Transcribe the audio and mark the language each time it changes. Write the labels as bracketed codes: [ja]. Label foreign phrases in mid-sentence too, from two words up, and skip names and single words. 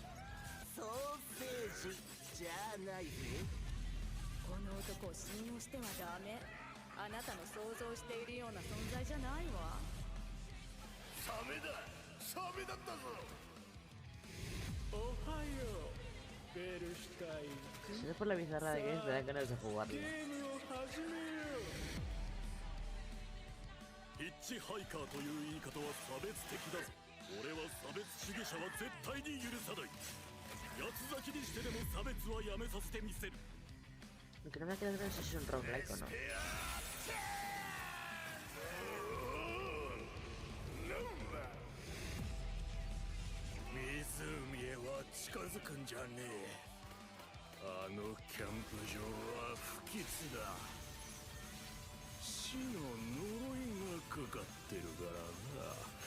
[ja] ソーセージじゃないぜ。この男を信用してはダメ。あなたの想像しているような存在じゃないわ。サメだ。サメだったぞ。おはよう。ベルシュタイン。 [es] Si es por la bizarra de games, me dan ganas de jugarlo. [ja] ゲームを始めよう。ヒッチハイカーという言い方は差別的だぞ。俺は差別主義者は絶対に許さない。八つ咲きにしてでも差別はやめさせてみせる。 [es] Aunque no me queda claro si es un roguelike o no. [ja] 湖へは近づくんじゃねえ。あのキャンプ場は不吉だ。死の呪いがかかってるからな。